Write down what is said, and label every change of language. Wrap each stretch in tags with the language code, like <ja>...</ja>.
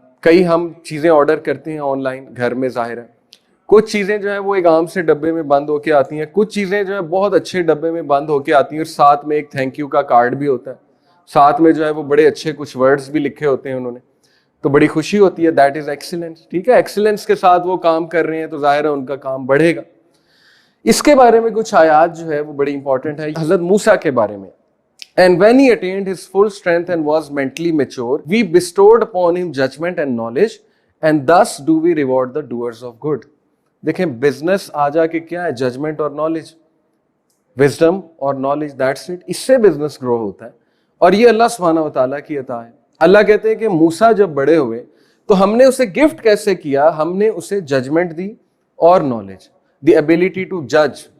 <ur>کئی ہم چیزیں آرڈر کرتے ہیں آن لائن گھر میں، ظاہر ہے کچھ چیزیں جو ہے وہ ایک عام سے ڈبے میں بند ہو کے آتی ہیں، کچھ چیزیں جو ہے بہت اچھے ڈبے میں بند ہو کے آتی ہیں، اور ساتھ میں ایک تھینک یو کا کارڈ بھی ہوتا ہے، ساتھ میں جو ہے وہ بڑے اچھے کچھ ورڈز بھی لکھے ہوتے ہیں انہوں نے، تو بڑی خوشی ہوتی ہے.</ur> <en>That is excellence.</en> <ur>ٹھیک ہے، ایکسیلنس کے ساتھ وہ کام کر رہے ہیں تو ظاہر ہے ان کا کام بڑھے گا. اس کے بارے میں کچھ آیات جو ہے وہ بڑی امپورٹنٹ ہے حضرت موسیٰ کے بارے میں.</ur> <en>And when he attained his full strength and was mentally mature, we bestowed upon him judgment and knowledge, and thus do we reward the doers of good.</en> <ur>دیکھیں بزنس آ جا کے کیا ہے؟ ججمنٹ اور نالج، وزڈم اور knowledge,</ur> <en>That's it.</en> <ur>اس سے business grow ہوتا ہے، اور یہ اللہ سبحانہ و تعالیٰ کی عطا ہے. اللہ کہتے ہیں کہ موسیٰ جب بڑے ہوئے تو ہم نے اسے گفٹ کیسے کیا؟ ہم نے اسے ججمنٹ دی اور نالج،</ur> <en>The ability to جج.</en>